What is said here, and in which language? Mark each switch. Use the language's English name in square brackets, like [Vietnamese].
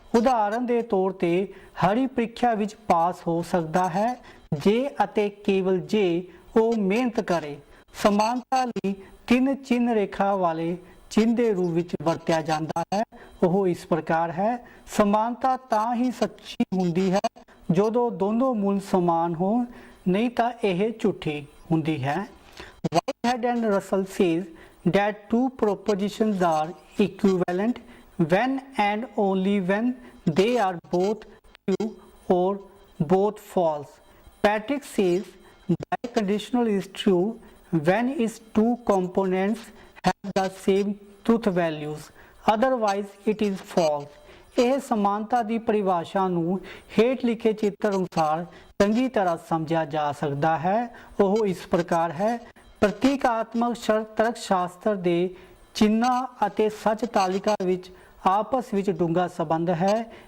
[Punjabi] ਉਦਾਹਰਨ ਦੇ ਤੌਰ ਤੇ ਹਰੀ ਪ੍ਰੀਖਿਆ ਵਿੱਚ ਪਾਸ ਹੋ ਸਕਦਾ ਹੈ ਜੇ ਅਤੇ ਕੇਵਲ ਜੇ ਉਹ ਮਿਹਨਤ ਕਰੇ। ਸਮਾਨਤਾ ਲਈ ਤਿੰਨ ਚਿੰਨ੍ਹ ਰੇਖਾ ਵਾਲੇ ਚਿੰਨ੍ਹ ਦੇ ਰੂਪ ਵਿੱਚ ਵਰਤਿਆ ਜਾਂਦਾ ਹੈ। ਉਹ ਇਸ ਪ੍ਰਕਾਰ ਹੈ। ਸਮਾਨਤਾ ਤਾਂ ਹੀ ਸੱਚੀ ਹੁੰਦੀ ਹੈ ਜਦੋਂ ਦੋਨੋਂ ਮੁੱਲ ਸਮਾਨ ਹੋਣ, ਨਹੀਂ ਤਾਂ ਇਹ ਝੂਠੀ ਹੁੰਦੀ ਹੈ। [English] Whitehead and Russell says that two propositions are equivalent when and only when they are both true or both false. Patrick says biconditional is true when its two components have the same truth values, otherwise it is false. [Punjabi] ਇਹ ਸਮਾਨਤਾ ਦੀ ਪਰਿਭਾਸ਼ਾ ਨੂੰ ਹੇਠ ਲਿਖੇ ਚਿੱਤਰ ਅਨੁਸਾਰ ਚੰਗੀ ਤਰ੍ਹਾਂ ਸਮਝਿਆ ਜਾ ਸਕਦਾ ਹੈ। ਉਹ ਇਸ ਪ੍ਰਕਾਰ ਹੈ। ਪ੍ਰਤੀਕਾਤਮਕ ਤਰਕ ਸ਼ਾਸਤਰ ਦੇ ਚਿੰਨ੍ਹਾਂ ਅਤੇ ਸੱਚ ਤਾਲਿਕਾ ਵਿੱਚ ਆਪਸ ਵਿੱਚ ਡੂੰਘਾ ਸੰਬੰਧ ਹੈ।